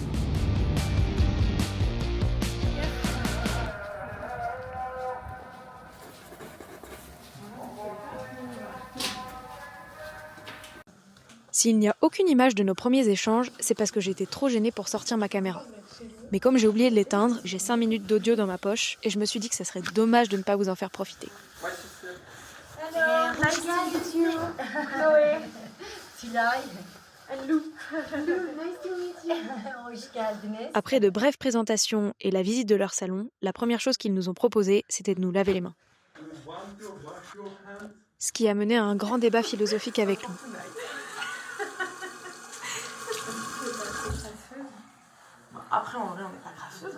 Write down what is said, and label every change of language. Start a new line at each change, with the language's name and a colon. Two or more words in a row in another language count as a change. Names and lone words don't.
French: S'il n'y a aucune image de nos premiers échanges, c'est parce que j'étais trop gênée pour sortir ma caméra. Mais comme j'ai oublié de l'éteindre, j'ai 5 minutes d'audio dans ma poche et je me suis dit que ça serait dommage de ne pas vous en faire profiter.
English: Hello, nice to meet you. Chloé. Tülay. And Lou. Nice to meet you.
Turkish: Hoş geldiniz.
French: Après de brèves présentations et la visite de leur salon, la première chose qu'ils nous ont proposé, c'était de nous laver les mains. Ce qui a mené à un grand débat philosophique avec Lou. Après, en vrai, on n'est pas graffeuse.